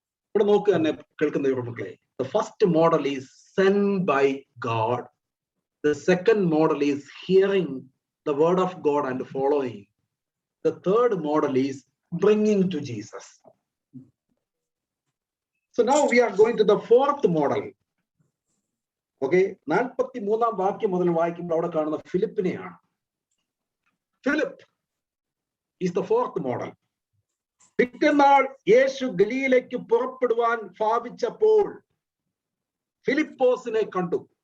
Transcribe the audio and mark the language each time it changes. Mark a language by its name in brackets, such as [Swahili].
[Malayalam] ഇവിടെ നോക്കുക തന്നെ കേൾക്കുന്ന മക്കളെ, [English] the first model is sent by God. The second model is hearing the word of God and following. The third model is bringing to Jesus. So now we are going to the fourth model. [Malayalam] Okay, 43-ാം വാക്യം മുതൽ വായിക്കുമ്പോൾ അവിടെ കാണുന്ന ഫിലിപ്പിനെയാണ്. [English] Philip is the fourth model. [Malayalam] പിറ്റന്നാൾ യേശു ഗലീലയ്ക്ക് പുറപ്പെടുവാൻ ഭാവിച്ചപ്പോൾ ഫിലിപ്പോസിനെ കണ്ടു.